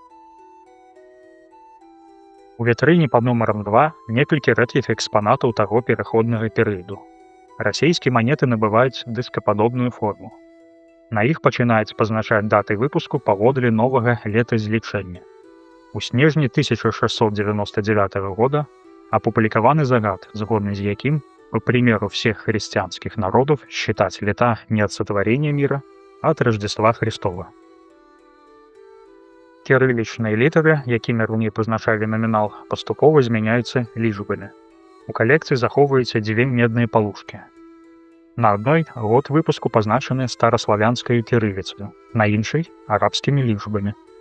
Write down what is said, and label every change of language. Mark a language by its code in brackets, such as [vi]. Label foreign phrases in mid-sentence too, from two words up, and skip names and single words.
[be] У вітрыне пад нумарам 2 некалькі рэдкіх экспанатаў таго пераходнага перыяду. Расійскія манеты набываюць дыскападобную форму. На іх пачынаюць пазначаць даты выпуску паводле новага летазлічэння. У снежні 1699 года апублікаваны загад, згодны з якім, [ru] по примеру всех христианских народов, считать лета не от сотворения мира, а от Рождества Христова. [be] Кірылічныя літары, якімі раней пазначалі намінал, паступова змяняюцца лічбамі. У калекцыі захоўваюцца дзве медныя палушкі. На адной год выпуску пазначаны стараславянскаю кірыліцаю, на іншай арабскімі лічбамі.